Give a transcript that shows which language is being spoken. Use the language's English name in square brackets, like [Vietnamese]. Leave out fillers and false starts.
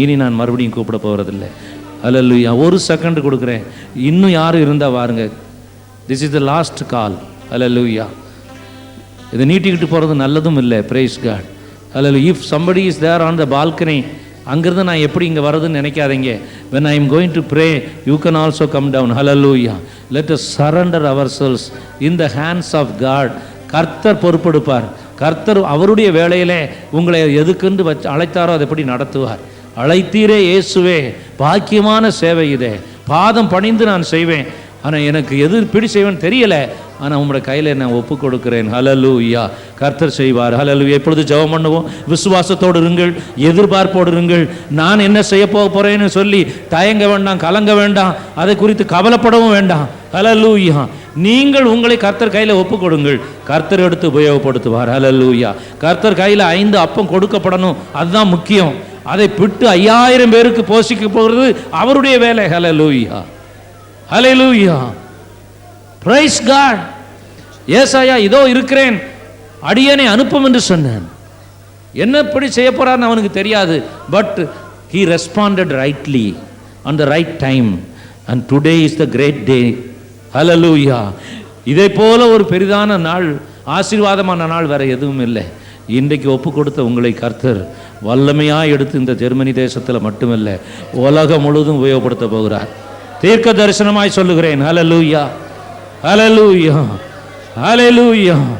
[Tamil] இனி நான் மறுபடியும் கூப்பிட போகிறதில்லை. அல்லேலூயா. ஒரு செகண்ட் கொடுக்குறேன். இன்னும் யாரும் இருந்தால் வாருங்க. [English] This is the last call. Hallelujah. [Tamil] இதை நீட்டிக்கிட்டு போகிறது நல்லதும் இல்லை. Price God. Hallelujah. [English] if somebody is there on the balcony, [Tamil] அங்கிருந்து நான் எப்படி இங்கே வருதுன்னு நினைக்காதீங்க. [English] when I am going to pray, you can also come down. Hallelujah. Let us surrender ourselves in the hands of God. [Tamil] கர்த்தர் பொறுப்பெடுப்பார். கர்த்தர் அவருடைய வேளையிலே உங்களை எதுக்குன்னு அழைத்தாரோ அதை எப்படி நடத்துவார். அழைத்தீரே இயேசுவே, பாக்கியமான சேவை இதே, பாதம் பணிந்து நான் செய்வேன், ஆனால் எனக்கு எது பிடி செய்வேன்னு தெரியல, ஆனால் உங்களோட கையில் நான் ஒப்பு கொடுக்கிறேன். ஹல்லேலூயா. கர்த்தர் செய்வார். ஹல்லேலூயா. எப்பொழுது ஜெபம் பண்ணுவோம். விசுவாசத்தோடு இருங்கள், எதிர்பார்ப்போடு இருங்கள். நான் என்ன செய்ய போகிறேன்னு சொல்லி தயங்க வேண்டாம், கலங்க வேண்டாம், அதை குறித்து கவலைப்படவும் வேண்டாம். ஹல்லேலூயா. நீங்கள் உங்களை கர்த்தர் கையில் ஒப்பு கொடுங்கள், கர்த்தர் எடுத்து உபயோகப்படுத்துவார். ஹல்லேலூயா. கர்த்தர் கையில் 5 அப்பம் கொடுக்கப்படணும், அதுதான் முக்கியம். அதை பிட்டு 5000 பேருக்கு போஷிக்க போகிறது அவருடைய வேலை. ஹல்லேலூயா. ஹல்லேலூயா. Price God. ஏசாயா, இதோ இருக்கிறேன், அடியேனை அனுப்பும் என்று சொன்னான். என்னப்படி செய்ய போறான்னு அவனுக்கு தெரியாது. [English] But he responded rightly on the right time, and today is the great day. Hallelujah. [Tamil] இதை போல ஒரு பெரிதான நாள், ஆசீர்வாதமான நாள் வேற எதுவும் இல்லை. இன்றைக்கு ஒப்பு கொடுத்த உங்களை கர்த்தர் வல்லமையாக எடுத்து இந்த ஜெர்மனி தேசத்தில் மட்டுமல்ல உலகம் முழுவதும் உபயோகப்படுத்த போகிறார். தீர்க்க தரிசனமாய் சொல்லுகிறேன். ஹல்லேலூயா. ஹல்லேலூயா. ஹல்லேலூயா.